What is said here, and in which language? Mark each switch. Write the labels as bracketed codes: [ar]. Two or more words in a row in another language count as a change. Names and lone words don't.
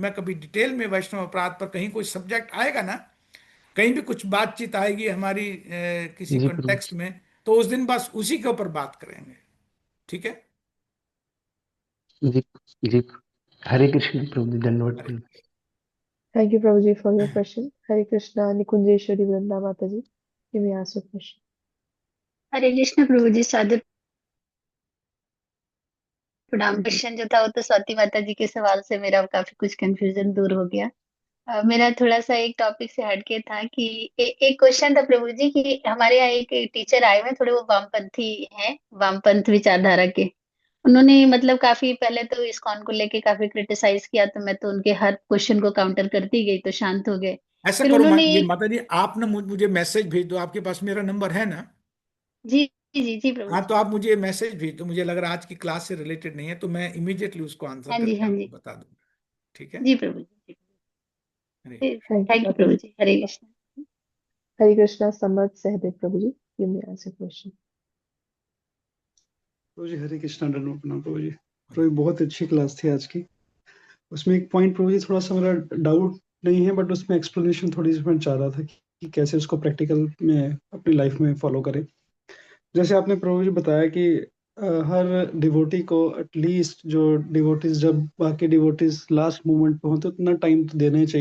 [hi] मैं कभी डिटेल में वैष्णव अपराध पर कहीं कोई सब्जेक्ट आएगा ना, कहीं भी कुछ बातचीत आएगी हमारी किसी जी प्रभु कॉन्टेक्स्ट में, तो उस दिन बस उसी के ऊपर बात करेंगे। ठीक है। जी जी। हरे कृष्ण प्रभु जी, धन्यवाद अरे, प्रभु। [en] Thank you, Prabhuji, for your question. Hare Krishna, Nikunjeshwari Vranda Mataji. You may ask your question. [hi] हरे कृष्ण प्रभु जी, सादर प्रणाम। क्वेश्चन जो था वो तो स्वाति माता जी के सवाल से मेरा काफी कुछ कंफ्यूजन दूर हो गया। मेरा थोड़ा सा एक टॉपिक से हटके था कि एक क्वेश्चन था प्रभु जी कि हमारे यहाँ एक टीचर आए हुए हैं, थोड़े वो वामपंथी हैं, वामपंथ विचारधारा के। उन्होंने मतलब काफी पहले तो इस्कॉन को लेके काफी क्रिटिसाइज किया, तो मैं तो उनके हर क्वेश्चन को काउंटर करती गई तो शांत हो गए। ऐसा फिर करो उन्होंने ये एक माता जी, आप ना मुझे मैसेज भेज दो, आपके पास मेरा नंबर है ना? जी जी जी प्रभु हाँ, जी। तो आप मुझे मैसेज भेज दो, मुझे लग रहा है आज की क्लास से रिलेटेड नहीं है, तो मैं इमीडिएटली उसको आंसर हाँ जी करके हाँ आपको जी। बता दूंगा। ठीक है। जी प्रभु जी। अरे, [en] Thank you, thank you [hi] प्रभु Mataji. जी। हरे कृष्ण। [en] Hare Krishna, Samat Sahadev Prabhuji. You may ask your question. [hi] प्रभु जी हरे कृष्णा, दंडवत प्रणाम प्रभु जी। प्रभु जी, बहुत अच्छी क्लास थी आज की। उसमें एक पॉइंट प्रभु जी थोड़ा सा मेरा डाउट नहीं है, बट उसमें एक्सप्लेनेशन थोड़ी सी मैं चाह रहा था कि कैसे उसको प्रैक्टिकल में अपनी लाइफ में फॉलो करें। जैसे आपने प्रभु जी बताया कि हर डिवोटी को एटलीस्ट, जो डिवोटीज जब बाकी डिवोटीज [en] last moment [hi] पे हो तो इतना टाइम तो देना ही चाहिए।